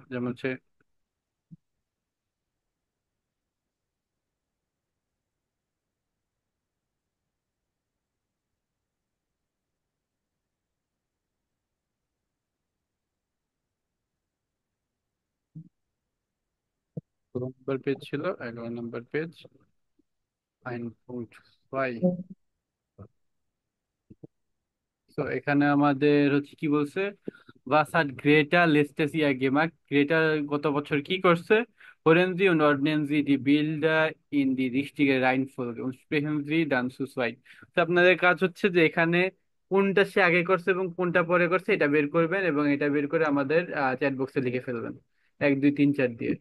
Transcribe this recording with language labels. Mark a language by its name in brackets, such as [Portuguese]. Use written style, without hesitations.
[Bangla] যেমন হচ্ছে কত নম্বর পেজ ছিল? 11 নম্বর পেজ, 9.5। তো এখানে আমাদের হচ্ছে কি বলছে, [German] Was hat Greta letztes Jahr gemacht? [Bangla] Greta গত বছর কি করছে? [German] Hören Sie und ordnen Sie die Bilder in die richtige Reihenfolge und sprechen Sie dann zu zweit. [Bangla] তো আপনাদের কাজ হচ্ছে যে এখানে কোনটা সে আগে করছে এবং কোনটা পরে করছে এটা বের করবেন, এবং এটা বের করে আমাদের চ্যাট বক্সে লিখে ফেলবেন 1 2 3 4 দিয়ে।